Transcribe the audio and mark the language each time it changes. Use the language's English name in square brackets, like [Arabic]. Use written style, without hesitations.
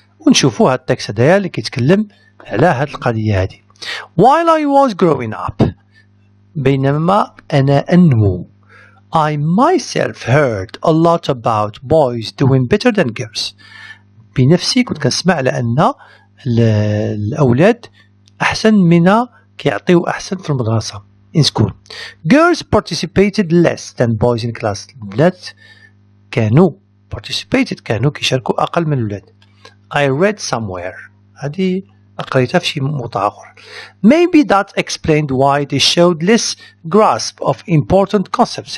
[Arabic] ونشوفوا هاد التكست هدايا اللي كيتكلم على هاد القضية هادي. [English] While I was growing up [Arabic] بينما أنا أنمو [English] I myself heard a lot about boys doing better than girls. [Arabic] بنفسي كنت كنسمع على أن الأولاد أحسن منا كيعطيو أحسن في المدرسة in school. [English] Girls participated less than boys in class. [Arabic] البنات كانوا كيشاركوا أقل من الولاد. [English] I read somewhere [Arabic] هذه قريتها في شي موضع آخر. [English] Maybe that explained why they showed less grasp of important concepts.